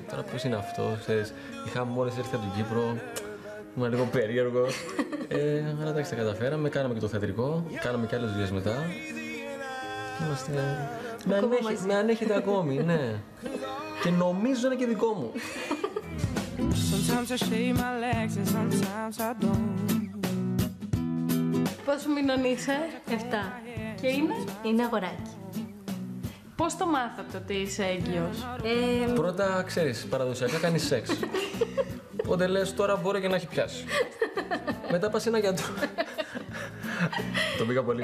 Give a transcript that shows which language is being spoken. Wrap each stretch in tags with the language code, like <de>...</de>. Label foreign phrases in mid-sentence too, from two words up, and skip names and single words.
<el>Τώρα πώς είναι αυτό, ξέρεις. Είχαμε μόλις έρθει από την Κύπρο, ήμουν λίγο περίεργος. Αλλά εντάξει, τα καταφέραμε, κάναμε και το θεατρικό, κάναμε και άλλες δουλειές μετά. Είμαστε. Με ανέχεται ακόμη, ναι. Και νομίζω είναι και δικό μου.</el> <en>Sometimes I shave my legs and sometimes I don't.</en> <el>Πόσο μηνών είσαι? 7. Και είναι? Είναι αγοράκι. Πώς το μάθατε ότι είσαι έγκυος? Πρώτα, ξέρεις, παραδοσιακά κάνεις σεξ. Οπότε λες τώρα μπορεί και να έχει πιάσει. Μετά πας σε ένα γιατρό. Το πήγα πολύ.</el>